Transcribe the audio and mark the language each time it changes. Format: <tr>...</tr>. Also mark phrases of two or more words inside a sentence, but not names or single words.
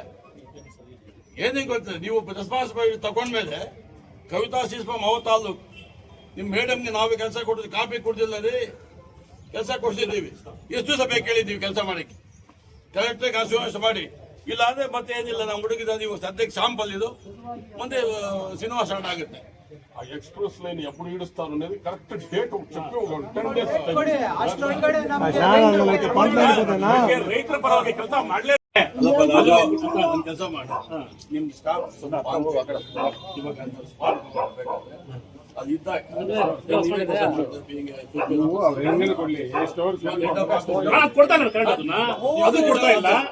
<kn>ಏನೇನು ಗೊತ್ತಿದೆ, ನೀವು ರೆಸ್ಪಾನ್ಸಿಬಿಲಿಟಿ ತಗೊಂಡ್ಮೇಲೆ ಕವಿತಾ ಶಿಸ್ಪಂ ಅವ ತಾಲೂಕು ನಿಮ್ಮ ಮೇಡಮ್ಗೆ ನಾವೇ ಕೆಲಸ ಕೊಡ್ತೀವಿ, ಕಾಪಿ ಕೊಡ್ತಿಲ್ಲ ರೀ, ಕೆಲಸ ಕೊಡ್ತಿದ್ದೀವಿ. ಎಷ್ಟು ದಿವಸ ಬೇಕು ಹೇಳಿದ್ದೀವಿ ಕೆಲಸ ಮಾಡಕ್ಕೆ, ಕರೆಕ್ಟಾಗಿ ಆಶೀರ್ವಾದ ಮಾಡಿ. ಇಲ್ಲ ಅಂದ್ರೆ ಮತ್ತೆ ಏನಿಲ್ಲ, ನಮ್ಮ ಹುಡುಗಿದ ನೀವು ಸದ್ಯಕ್ಕೆ ಶಾಂಪಲ್ ಇದು, ಮುಂದೆ ಸಿನಿಮಾ ಸ್ಟಾರ್ಟ್ ಆಗುತ್ತೆ.</kn> <te>ఆ</te> <en>express line</en> <te>ఎప్పుడు ఇడుస్తారు అనేది</te> <en>correct date</en> <te>చెప్పి 10 days</te> <kn>ರೈತರ ಪರವಾಗಿ ಕೆಲಸ ಮಾಡಲೇ ಕೆಲಸ ಮಾಡಿ ನಿಮ್ ಸ್ಟಾಫ್ ಕೊಡ್ತಾನೆ ಅದು ಕೊಡ್ತಾ ಇಲ್ಲ.</kn>